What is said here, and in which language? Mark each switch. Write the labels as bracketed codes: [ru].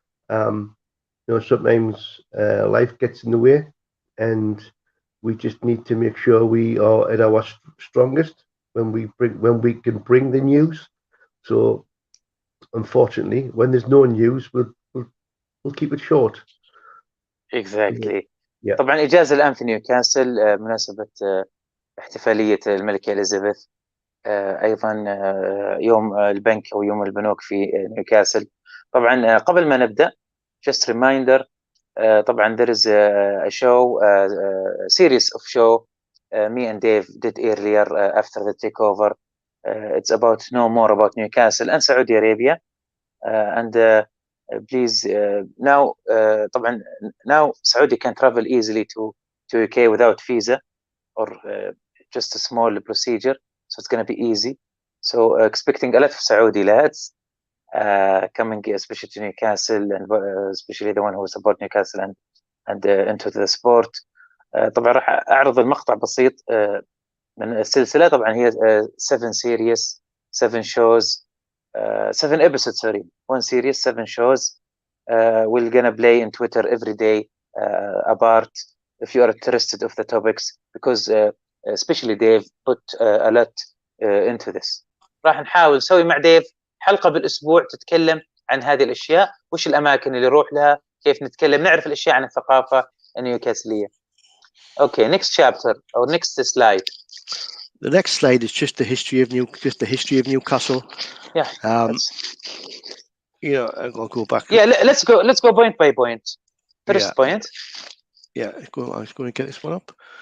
[en] Sometimes life gets in the way, and we just need to make sure we are at our strongest when we can bring the news. So, unfortunately, when there's no news, we'll keep it short. Exactly. Yeah. [ar] طبعا إجازة الآن في نيوكاسل مناسبة احتفالية الملكة إليزابيث. أيضا يوم البنك أو يوم البنوك في نيوكاسل. طبعا قبل ما نبدأ [en] just reminder, [ar] طبعا [en] there is a show, a series of show me and Dave did earlier after the takeover. It's about know more about Newcastle and Saudi Arabia, and please now [ar] طبعا [en] now Saudi can travel easily to UK without visa or just a small procedure, so it's going to be easy. So expecting a lot of Saudi lads coming especially to Newcastle, and especially the one who support Newcastle and into the sport. [ar] طبعا راح أعرض المقطع بسيط من السلسلة. طبعا هي [en] 7 series 7 shows 7 episodes, sorry, 1 series 7 shows. We're gonna play in Twitter every day apart if you are interested of the topics, because especially Dave put a lot into this. [ar] راح نحاول نسوي مع ديف حلقة بالأسبوع تتكلم عن هذه الأشياء، وش الأماكن اللي نروح لها، كيف نتكلم، نعرف الأشياء عن الثقافة النيوكاسلية. [en] Okay, next chapter or next slide. The next slide is just the history of Newcastle. Yeah. I'll go back. Yeah, let's go point by point. First point. Yeah, I was going to get this one up.